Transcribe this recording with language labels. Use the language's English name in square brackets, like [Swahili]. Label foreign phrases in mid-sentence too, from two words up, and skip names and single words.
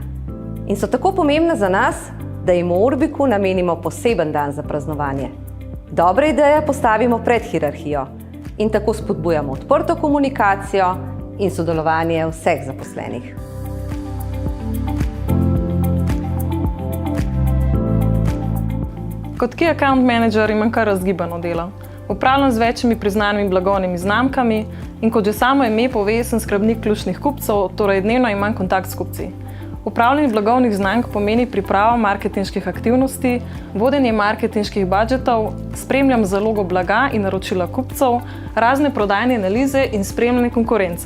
[Slovenian] In so tako pomembna za nas, da jim v Orbicu namenimo poseben dan za praznovanje. Dobre ideje postavimo pred hierarhijo in tako spodbujamo odprto komunikacijo in sodelovanje vseh zaposlenih. Kot [English] key account manager [Slovenian] imam kar razgibano delo. Upravljam z večjimi priznanimi blagovnimi znamkami in kot že samo ime pove, sem skrbnik ključnih kupcev, torej dnevno imam kontakt s kupci. Upravljanje blagovnih znamk pomeni pripravo marketinških aktivnosti, vodenje marketinških budžetov, spremljam zalogo blaga in naročila kupcev, razne prodajne analize in spremljanje konkurence.